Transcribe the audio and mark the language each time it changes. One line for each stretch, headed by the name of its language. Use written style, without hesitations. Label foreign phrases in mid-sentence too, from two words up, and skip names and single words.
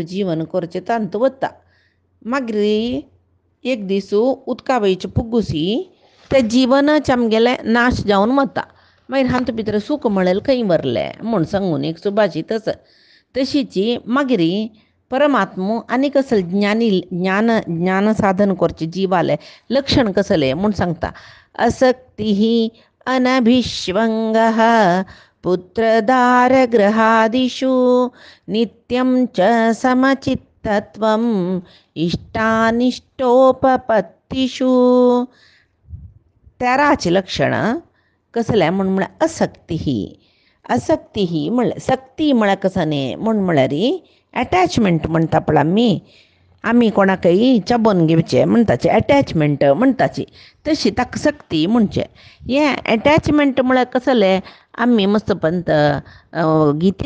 Konkani: जीवन करचें तांतू वता मागीर एक दीस उदका वयचे पुगुसी ते जिवनच आमगेलें नाश जावन वता मागीर हांतू भितर सूख म्हळेलें खंय वरलें म्हूण सांगून एक सुभाषीत आसा तशीच मागीर परमात्मो आनी कसले ज्ञान साधन करचें जिवालें लक्षण कसलें म्हूण सांगता
Sanskrit: असक्तिः अनभिष्वंगः पुत्रदारगृहादिषु नित्यं च समचित्तत्वम् इष्टानिष्टोपपत्तिषु
Konkani: 13 लक्षणां कसलें म्हळ्यार असक्ती म्हळ्यार सक्ती म्हळ्यार कसलें म्हळ्यार एटॅचमेंट म्हणटा पळय आमी कोणाकय चाबोन घेवचें म्हणटाचे एटॅचमेंट म्हणटाची तशी ताका सक्ती म्हणचें हें एटॅचमेंट म्हळ्यार कसलें आमी मस्त पंत गितेन